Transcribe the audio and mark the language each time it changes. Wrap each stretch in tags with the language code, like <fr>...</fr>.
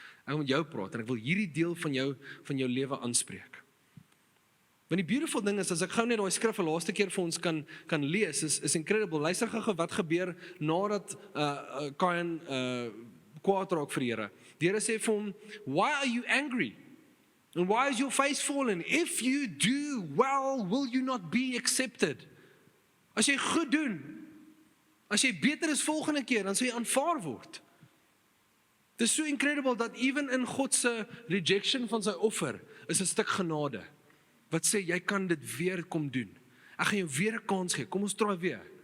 <af>Ek wil met jou praat en ek wil hierdie deel van jou lewe aanspreek. Want die beautiful ding is, as ek gou net daai skrif 'n laaste keer vir ons kan lees, is incredible. Luister gou wat gebeur nadat Kaïn kwaad raak vir die Here. Die Here sê vir hom,</af> <en>why are you angry? And why is your face fallen? If you do well, will you not be accepted?</en> <af>As jy goed doen, as jy beter is volgende keer, dan sal jy aanvaar word. Dit is so incredible dat even in God se rejection van sy offer, is 'n stuk genade. Wat sê, jy kan dit weer kom doen. Ek gaan jou weer 'n kans gee, kom ons try weer.</af>